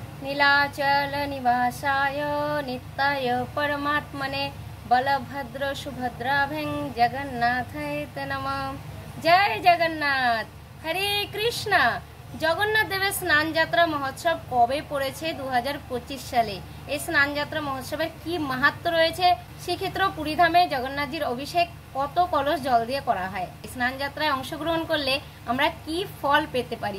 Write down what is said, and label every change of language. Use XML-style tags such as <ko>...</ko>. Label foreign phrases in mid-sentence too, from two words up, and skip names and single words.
<sa>नीलाचल निवासाय नित्याय परमात्मने बलभद्र सुभद्राभ्यं जगन्नाथाय नमः। जय जगन्नाथ। हरे कृष्णा।</sa> <bn>জগন্নাথ দেবের স্নান যাত্রা মহোৎসব কবে পড়েছে? 2025 সালে। এই স্নান যাত্রা মহোৎসবের কি মাহাত্ম্য রয়েছে? শ্রীক্ষেত্র পুরীধামে জগন্নাথজির অভিষেক কত কলস জল দিয়ে করা হয়? স্নান যাত্রায় অংশগ্রহণ করলে আমরা কি ফল পেতে পারি?</bn>